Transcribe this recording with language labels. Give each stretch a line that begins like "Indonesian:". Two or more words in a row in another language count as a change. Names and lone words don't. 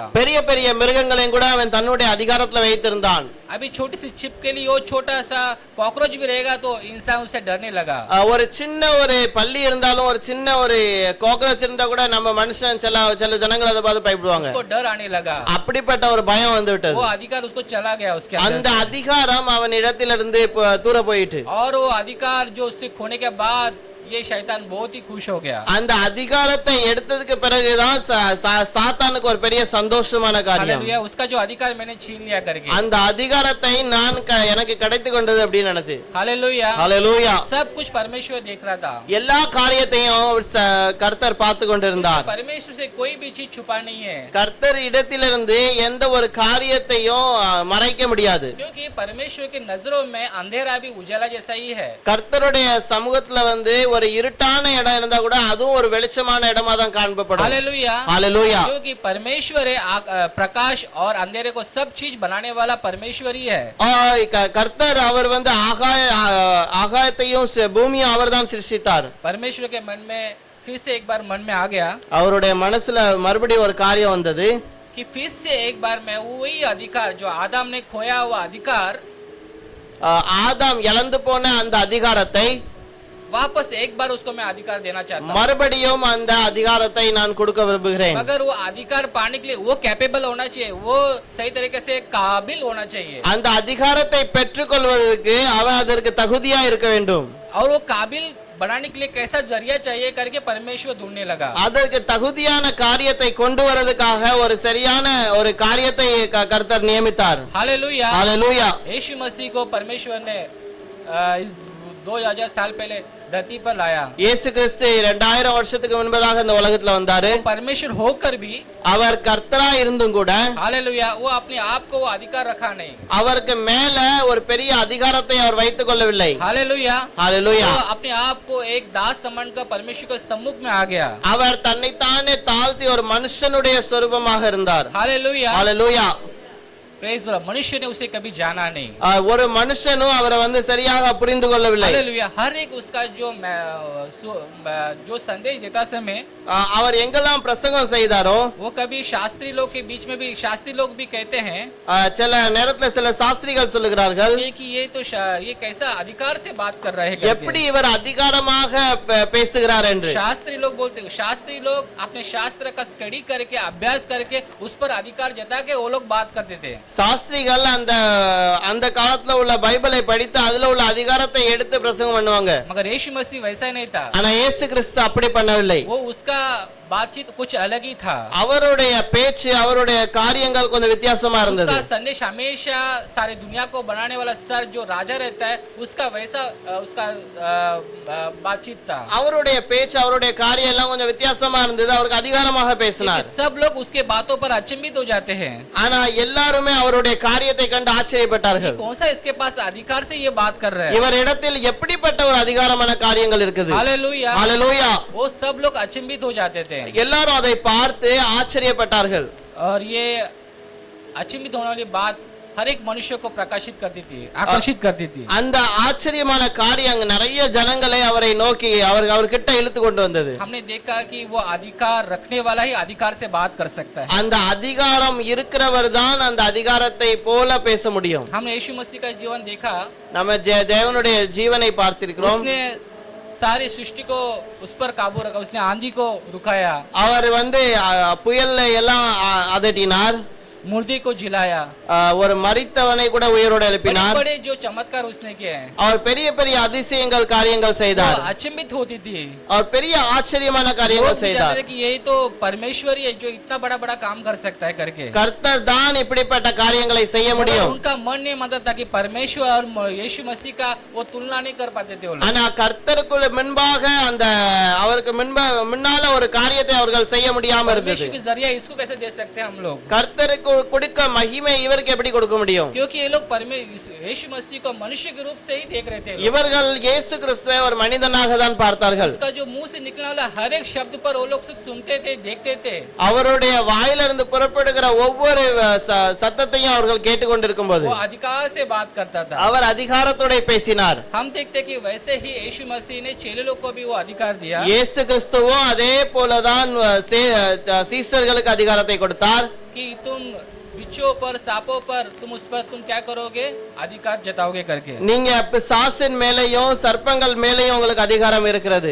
Tamil: பெரிய பெரிய மிருகங்களையும் கூட அவன் தன்னுடைய அதிகாரத்துல வைத்திருந்தான்.
Hindi: अभी छोटी सी छिप के लिए वो छोटा सा कॉकरोच भी रहेगा तो इंसान उससे डरने लगा।
Tamil: ஒரு சின்ன ஒரு பல்லி இருந்தாலும் ஒரு சின்ன ஒரு காக்ரோச் இருந்தா கூட நம்ம மனுஷன் சில ஜனங்கள் அதை பார்த்து பயப்படுவாங்க.
Hindi: उसको डर आने लगा।
Tamil: அப்படிப்பட்ட ஒரு பயம் வந்து விட்டது.
Hindi: वो अधिकार उसको चला गया उसके अंदर।
Tamil: அந்த அதிகாரம் அவன் இடத்திலிருந்து தூர போயிட்டு,
Hindi: और वो अधिकार जो उससे खोने के बाद ये शैतान बहुत ही खुश हो गया।
Tamil: அந்த அதிகாரத்தை எடுத்ததுக்கு பிறகுதான் சாத்தானுக்கு ஒரு பெரிய சந்தோஷமான காரியம்.
Hindi: हालेलुया। उसका जो अधिकार मैंने छीन लिया करके,
Tamil: அந்த அதிகாரத்தை நான் எனக்கு கிடைத்து கொண்டது அப்படின்னு நினைச்சு.
Hindi: हालेलुया। हालेलुया। सब कुछ परमेश्वर देख रहा था।
Tamil: எல்லா காரியத்தையும் கர்த்தர் பார்த்து கொண்டிருந்தார்.
Hindi: परमेश्वर से कोई भी चीज छुपा नहीं है।
Tamil: கர்த்தர் இடத்திலிருந்து எந்த ஒரு காரியத்தையும் மறைக்க முடியாது.
Hindi: क्योंकि परमेश्वर की नजरों में अंधेरा भी उजाला जैसा ही है।
Tamil: கர்த்தருடைய சமூகத்துல ஒரு இருட்டான இடம் இருந்தா கூட அதுவும் ஒரு வெளிச்சமான இடமா தான் காண்பப்படும்.
Hindi: हालेलुया। हालेलुया। क्योंकि परमेश्वर है, प्रकाश और अंधेरे को सब चीज बनाने वाला परमेश्वर ही है।
Tamil: கர்த்தர் அவர் ஆகாயத்தையும் பூமியும் அவர்தான் சிருஷ்டித்தார்.
Hindi: परमेश्वर के मन में फिर से एक बार मन में आ गया,
Tamil: அவருடைய மனசுல மறுபடியும் ஒரு காரியம் வந்தது
Hindi: कि फिर से एक बार मैं वही अधिकार जो आदम ने खोया हुआ अधिकार,
Tamil: ஆதாம் இழந்து போன அந்த அதிகாரத்தை
Hindi: वापस एक बार उसको मैं अधिकार देना चाहता हूँ।
Tamil: மறுபடியும் அந்த அதிகாரத்தை நான் கொடுக்க விரும்புகிறேன்.
Hindi: मगर वो अधिकार पाने के लिए वो कैपेबल होना चाहिए, वो सही तरीके से काबिल होना चाहिए।
Tamil: அந்த அதிகாரத்தை பெற்றுக்கொள்வதற்கு அவன் அதற்கு தகுதியா இருக்க வேண்டும்.
Hindi: और वो काबिल बनाने के लिए कैसा जरिया चाहिए करके परमेश्वर ढूंढने लगा।
Tamil: அதற்கு தகுதியான காரியத்தை கொண்டு வரதுக்காக ஒரு சரியான ஒரு காரியத்தை கர்த்தர் நியமித்தார்.
Hindi: हालेलुया। हालेलुया। यीशु मसीह को परमेश्वर ने 2000 साल पहले धरती पर लाया।
Tamil: இயேசு கிறிஸ்து 2000 வருஷத்துக்கு முன்பதாக இந்த உலகத்துல வந்தாரு.
Hindi: परमेश्वर होकर भी
Tamil: அவர் கர்த்தரா இருந்தும் கூட
Hindi: हालेलुया वो अपने आप को वो अधिकार रखा नहीं।
Tamil: அவருக்கு மேல ஒரு பெரிய அதிகாரத்தை அவர் வைத்துக் கொள்ளவில்லை.
Hindi: हालेलुया
Tamil: ஹalleluya.
Hindi: वो अपने आप को एक दास समझकर परमेश्वर के सम्मुख में आ गया।
Tamil: அவர் தன்னைத்தானே தாழ்த்தி ஒரு மனுஷனுடைய சொரூபமாக இருந்தார்.
Hindi: हालेलुया
Tamil: ஹalleluya.
English: Praise the Lord.
Hindi: मनुष्य ने उसे कभी जाना नहीं।
Tamil: ஒரு மனுஷனும் அவரை சரியாக புரிந்து கொள்ளவில்லை.
Hindi: हालेलुया हर एक उसका जो संदेश देता समय
Tamil: அவர் எங்கெல்லாம் பிரசங்கம் செய்தாரோ
Hindi: वो कभी शास्त्री लोग के बीच में भी शास्त्री लोग भी कहते हैं
Tamil: சில நேரத்துல சில சாஸ்திரிகள் சொல்லுகிறார்கள்
Hindi: कि ये कैसा अधिकार से बात कर रहे हैं
Tamil: எப்படி இவர் அதிகாரமாக பேசுகிறார் என்று.
Hindi: शास्त्री लोग बोलते हैं। शास्त्री लोग अपने शास्त्र का स्टडी करके अभ्यास करके उस पर अधिकार जता के वो लोग बात करते थे।
Tamil: சாஸ்திரிகள் அந்த காலத்துல உள்ள பைபிளை படித்து அதுல உள்ள அதிகாரத்தை எடுத்து பிரசங்கம் பண்ணுவாங்க.
Hindi: मगर यीशु मसीह वैसा नहीं था।
Tamil: ஆனா இயேசு கிறிஸ்து அப்படி பண்ணவில்லை.
Hindi: वो उसका बातचीत कुछ अलग ही था।
Tamil: அவருடைய பேச்சு அவருடைய காரியங்கள் கொஞ்சம் வித்தியாசமா இருந்தது.
Hindi: उसका संदेश हमेशा सारे दुनिया को बनाने वाला सर जो राजा रहता है उसका वैसा उसका बातचीत था।
Tamil: அவருடைய பேச்சு அவருடைய காரியம் எல்லாம் கொஞ்சம் வித்தியாசமா இருந்தது. அவருக்கு அதிகாரமாக பேசினார்.
Hindi: सब लोग उसके बातों पर अचंभित हो जाते हैं।
Tamil: ஆனா எல்லாருமே அவருடைய காரியத்தை கண்டு ஆச்சரியப்பட்டார்கள்.
Hindi: कौन सा इसके पास अधिकार से ये बात कर रहे हैं।
Tamil: இவர் இடத்தில் எப்படிப்பட்ட ஒரு அதிகாரமான காரியங்கள் இருக்குது.
Hindi: हालेलुया
Tamil: ஹalleluya.
Hindi: वो सब लोग अचंभित हो जाते थे।
Tamil: எல்லாரும் அதை பார்த்து ஆச்சரியப்பட்டார்கள்.
Hindi: और ये अचंभित होने वाली बात हर एक मनुष्य को प्रकाशित करती थी, आकर्षित करती थी।
Tamil: அந்த ஆச்சரியமான காரியம் நிறைய ஜனங்களை அவரை நோக்கி அவர்கிட்ட இழுத்து கொண்டு வந்தது.
Hindi: हमने देखा कि वो अधिकार रखने वाला ही अधिकार से बात कर सकता है।
Tamil: அந்த அதிகாரம் இருக்கிறவர் தான் அந்த அதிகாரத்தை போல பேச முடியும்.
Hindi: हमने यीशु मसीह का जीवन देखा।
Tamil: நம்ம தேவனுடைய ஜீவனை பார்த்திருக்கிறோம்.
Hindi: उसने सारी सृष्टि को उस पर काबू रखा। उसने आंधी को रुकाया।
Tamil: அவர் புயல்ல எல்லாம் அதட்டினார்.
Hindi: मुर्दे को जिलाया।
Tamil: ஒரு மரித்தவனை கூட உயிரோடு எழுப்பினார்.
Hindi: बड़े जो चमत्कार उसने किए हैं।
Tamil: அவர் பெரிய பெரிய அதிசயங்கள் காரியங்கள் செய்தார்.
Hindi: अचंभित होती थी।
Tamil: அவர் பெரிய ஆச்சரியமான காரியங்கள் செய்தார்.
Hindi: कि यही तो परमेश्वर ही है जो इतना बड़ा बड़ा काम कर सकता है करके।
Tamil: கர்த்தர் தான் இப்படிப்பட்ட காரியங்களை செய்ய முடியும்.
Hindi: उनका मन नहीं मानता था कि परमेश्वर और यीशु मसीह का वो तुलना नहीं कर पाते थे।
Tamil: ஆனா கர்த்தருக்கு முன்பாக அவருக்கு முன்னால ஒரு காரியத்தை அவர்கள் செய்ய முடியாம இருந்தது.
Hindi: परमेश्वर के जरिए इसको कैसे दे सकते हैं हम लोग।
Tamil: கர்த்தருக்கு கொடுக்க மகிமை இவருக்கு எப்படி கொடுக்க முடியும்?
Hindi: क्योंकि ये लोग यीशु मसीह को मनुष्य के रूप से ही देख रहे थे।
Tamil: இவர்கள் இயேசு கிறிஸ்துவை ஒரு மனிதனாக தான் பார்த்தார்கள்.
Hindi: उसका जो मुंह से निकलने वाला हर एक शब्द पर वो लोग सिर्फ सुनते थे, देखते थे।
Tamil: அவருடைய வாயிலிருந்து புறப்படுகிற ஒவ்வொரு சத்தத்தையும் அவர்கள் கேட்டுக்கொண்டிருக்கும்போது
Hindi: वो अधिकार से बात करता था।
Tamil: அவர் அதிகாரத்தோட பேசினார்.
Hindi: हम देखते कि वैसे ही यीशु मसीह ने चेले लोग को भी वो अधिकार दिया।
Tamil: இயேசு கிறிஸ்துவும் அதே போலதான் சீஷர்களுக்கு அதிகாரத்தை கொடுத்தார்.
Hindi: कि तुम बिच्छों पर सांपों पर तुम उस पर तुम क्या करोगे अधिकार जताओगे करके।
Tamil: நீங்க பிசாசின் மேலேயும் சர்ப்பங்கள் மேலேயும் உங்களுக்கு அதிகாரம் இருக்கிறது.